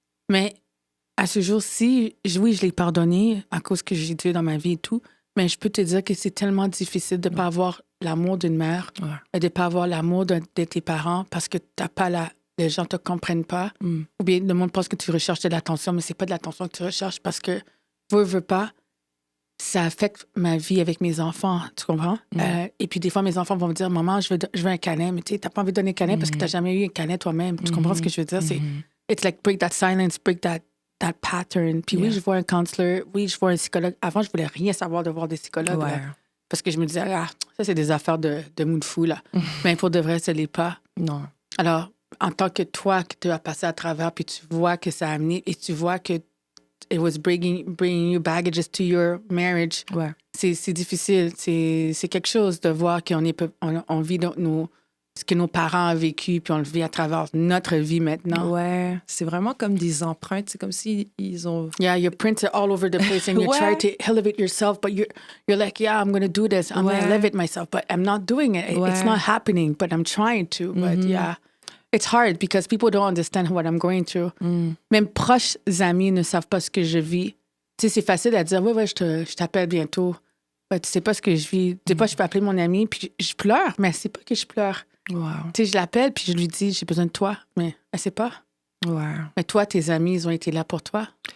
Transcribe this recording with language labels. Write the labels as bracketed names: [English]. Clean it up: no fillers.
[French] Mais à ce jour-ci, oui, je l'ai pardonné à cause que j'ai Dieu dans ma vie et tout, mais je peux te dire que c'est tellement difficile de ne pas avoir l'amour d'une mère et de ne pas avoir l'amour de tes parents parce que t'as pas les gens ne te comprennent pas. Ou bien le monde pense que tu recherches de l'attention, mais c'est pas de l'attention que tu recherches parce que, veux pas, ça affecte ma vie avec mes enfants, tu comprends? Et puis des fois, mes enfants vont me dire, maman, je veux un câlin, mais tu sais, t'as pas envie de donner un câlin parce que t'as jamais eu un câlin toi-même. Tu comprends ce que je veux dire? C'est, [English] it's like break that silence, break that pattern. [French] Puis oui, je vois un counselor, oui, je vois un psychologue. Avant, je voulais rien savoir de voir des psychologues. Ouais. Là, parce que je me disais, ça, c'est des affaires de mou de fou, là. Mais pour de vrai, ce n'est pas. Non. Alors, en tant que toi, que tu as passé à travers, puis tu vois que ça a amené, et tu vois que [English] it was bringing you baggages to your marriage, [French] c'est difficile. C'est quelque chose de voir qu'on on vit ce que nos parents ont vécu, puis on le vit à travers notre vie maintenant. Ouais, c'est vraiment comme des empreintes. C'est comme si ils ont... [English] Yeah, your prints are all over the place and you try to elevate yourself, but you're like, yeah, I'm going to do this. I'm going to elevate myself, but I'm not doing it. It's not happening, but I'm trying to. But yeah, it's hard because people don't understand what I'm going through. [French] Même proches amis ne savent pas ce que je vis. Tu sais, c'est facile à dire, ouais, je t'appelle bientôt. Ouais, tu sais pas ce que je vis. Des fois, je peux appeler mon ami, puis je pleure, mais elle sait pas que je pleure. Wow. Tu sais, je l'appelle, puis je lui dis, j'ai besoin de toi, mais elle sait pas. Ouais. Mais toi, tes amis, ils ont été là pour toi.